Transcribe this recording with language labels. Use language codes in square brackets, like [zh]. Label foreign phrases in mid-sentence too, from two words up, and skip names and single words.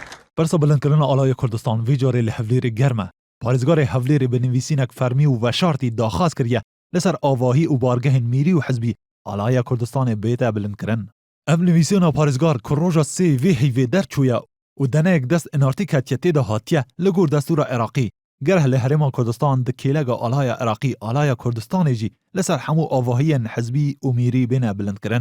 [ku] برسا بلندکردنا آلای کردستان وی جاری لحولیر گرمه. پارێزگار هەولێرê bi nivîsînek fermî û veşartî daxwaz kiriye li ser avahî û bargehên mîrî û hizbî Alaya Kurdistanê bête bilindkirin. Ev nivîsîna parêzgar ku roja sê vê heyvê derçûye û deneyek dest inartî ketiye tê de hatiye li gor destûra Iraqî. Gerh li Herêma Kurdistan di kêlega Alaya Iraqî Alaya Kurdistanê jî li ser hemû avahiyên hizbî û mîrî bêne bilindkirin.